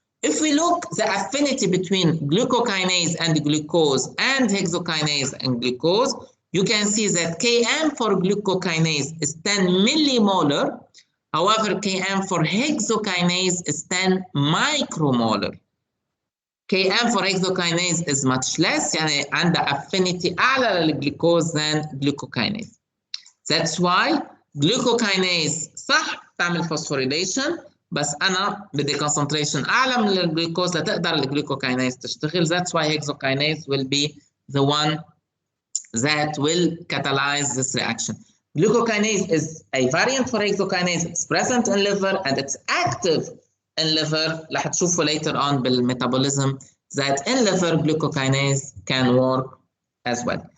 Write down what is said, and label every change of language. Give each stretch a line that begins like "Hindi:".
English: If we look the affinity between glucokinase and glucose and hexokinase and glucose, you can see that Km for glucokinase is 10 millimolar. However, Km for hexokinase is 10 micromolar. Km for hexokinase is much less،
Arabic: يعني عندها
English: affinity
Arabic: أعلى للجلوكوز
English: than glucokinase. That's why glucokinase
Arabic: صح تعمل phosphorylation، بس أنا بدي concentration أعلى من الجلوكوز لتقدر الجلوكوكينيز تشتغل.
English: That's why hexokinase will be the one that will catalyze this reaction. Glucokinase is a variant for hexokinase. It's present in liver and it's active in liver.
Arabic: رح تشوفوا
English: later on بالmetabolism that in liver glucokinase can work as well.